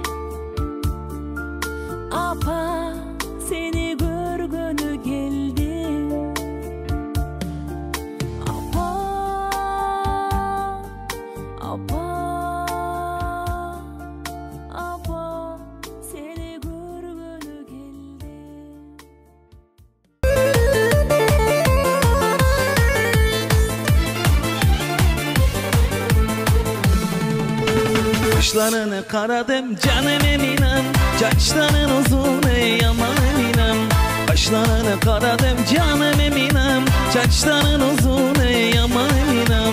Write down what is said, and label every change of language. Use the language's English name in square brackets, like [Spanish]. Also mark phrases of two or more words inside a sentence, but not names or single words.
[Kyrgyz] Апа, сени көргөнү келдим. Апа, апа, апа, сени көргөнү келдим. [Turkish] Kaşlarını karadım canım eminem, saçların uzun ey aman eminem. Kaşlarını karadım canım eminem, saçların uzun ey aman eminem.